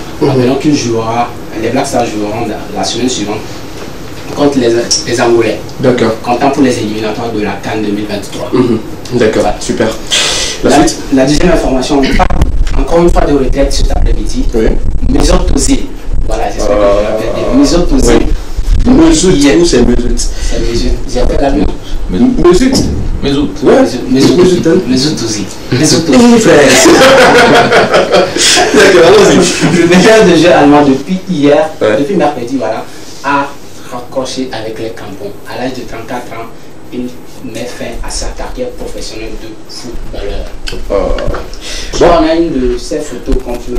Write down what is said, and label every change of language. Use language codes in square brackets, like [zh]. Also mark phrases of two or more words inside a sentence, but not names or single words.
[fr] Maintenant qu'ils jouera, les Black Stars joueront la semaine suivante contre les Angolais. Comptant pour les éliminatoires de la CAN 2023. D'accord, super. La deuxième information, on parle encore une fois de retraite cet après-midi. Mesut Ozil. Voilà, c'est ce que je l'appelle. Mesut Ozil. Mesut ou c'est Mesut? C'est Mesut. J'appelle la Mesut. Mesut. Mesut. Mesut Ozil. Mesut Ozil. D'accord, allons-y. Le meilleur de jeu allemand depuis hier, depuis mercredi, voilà, a raccroché avec les crampons. À l'âge de 34 ans, il met fin à sa carrière professionnelle de footballeur. On a une de ces photos qu'on peut,